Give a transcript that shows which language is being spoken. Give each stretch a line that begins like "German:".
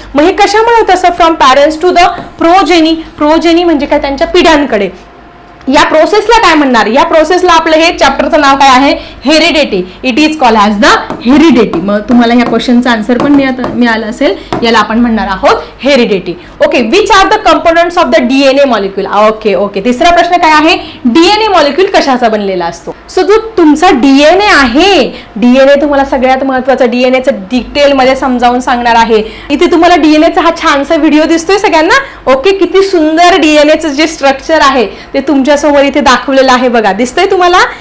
Marathi: मग हे कशामुळे होत असतं,
English: from parents to the progeny
Marathi: म्हणजे काय, त्यांच्या पिढ्यांकडे. या प्रोसेसला काय म्हणणार, या प्रोसेसला आपलं हे चॅप्टरचं नाव काय आहे, heredity.
English: It is called as the heredity.
Marathi: मग तुम्हाला ह्या क्वेश्चनचा आन्सर पण मिळालं असेल. याला आपण म्हणणार आहोत heredity.
English: Okay, which are the components of the DNA molecule.
Marathi: Okay, तिसरा प्रश्न काय आहे, डीएनए मॉलिक्यूल कशाचा बनलेला असतो. सो जो तुमचा डीएनए आहे, डीएनए तुम्हाला सगळ्यात महत्वाचं डीएनएचं डिटेलमध्ये समजावून सांगणार आहे. इथे तुम्हाला डीएनएचा हा छानसा व्हिडिओ दिसतोय सगळ्यांना. ओके, किती सुंदर डीएनएचं जे स्ट्रक्चर आहे ते तुमच्या समोर इथे दाखवलेलं आहे बघा. दिसतंय तुम्हाला.